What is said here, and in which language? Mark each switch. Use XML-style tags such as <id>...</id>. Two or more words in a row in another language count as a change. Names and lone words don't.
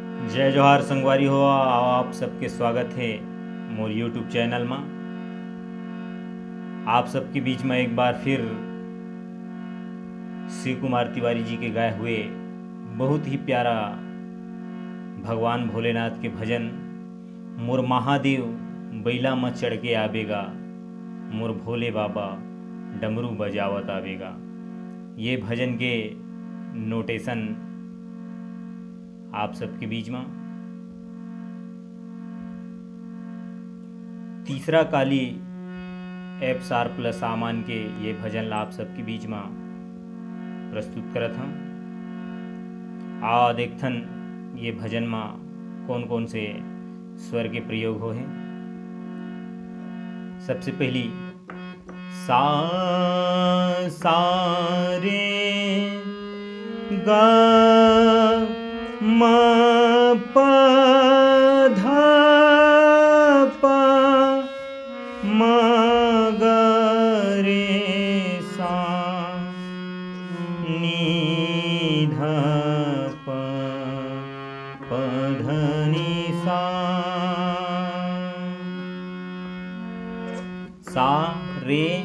<hne>जय जोहार संगवारी हो आप सबके स्वागत है मोर यूट्यूब चैनल में। आप सबके बीच में एक बार फिर शिव कुमार तिवारी जी के गाए हुए बहुत ही प्यारा भगवान भोलेनाथ के भजन मोर महादेव बैला में चढ़ के आवेगा, मोर भोले बाबा डमरू बजावत आवेगा। ये भजन के नोटेशन आप सबके बीच में। तीसरा काली एफ सार प्लस सामान के ये भजन आप सबके बीच में प्रस्तुत करत हम। आ देखथन ये भजन में कौन कौन से स्वर के प्रयोग हो हैं। सबसे पहली सा सा रे गा म प ध प म ग रे सा नी ध प प ध नि सा रे</hne>